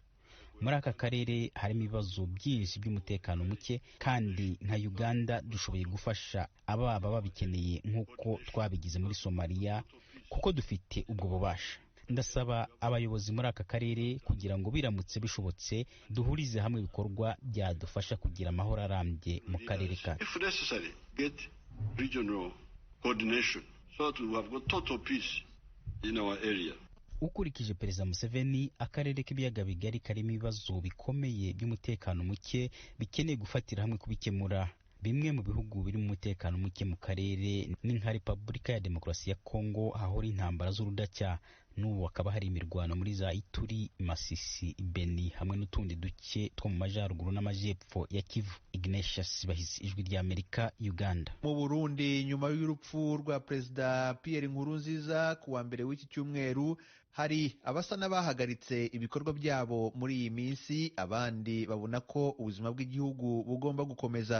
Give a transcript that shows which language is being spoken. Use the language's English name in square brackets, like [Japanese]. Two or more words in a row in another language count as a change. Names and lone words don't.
[Kinyarwanda] Muri aka karere harimo ibibazo byinshi by'umutekano muke, kandi nka Uganda dushoboye gufasha ababa babikeneye nk'uko twabigize muri Somalia, kuko dufite ubwo bubasha. Ndasaba abayobozi muri aka karere kugira ngo biramutse bishobotse duhurize hamwe ibikorwa byadufasha kugira amahoro arambye mu karere kacu. [English] If necessary, get regional coordination so that we have got total peace in our area. [Kinyarwanda] Ukurikije Perezida Museveni, akarere k'ibiyaga bigari karimo ibibazo bikomeye by'umutekano muke bikeneye gufatira hamwe kubikemura. Bimwe mu bihugu biri mu mutekano muke mu karere ni nka Repubulika ya Demokarasi ya Kongo, hahora intambara z'urudacya, n'ubu hakaba hari imirwano muri za Ituri, Masisi, Beni hamwe n'utundi duce two mu majyaruguru n'amajyepfo ya Kivu. Ignatius Bahizi, Ijwi ry'Amerika, Uganda. Mu Burundi, nyuma y'urupfu rwa Perezida Pierre Nkurunziza ku wa mbere w'iki cyumweru, hari abasa n'abahagaritse ibikorwa byabo muri iyi minsi, abandi babona ko ubuzima bw'igihugu bugomba gukomeza.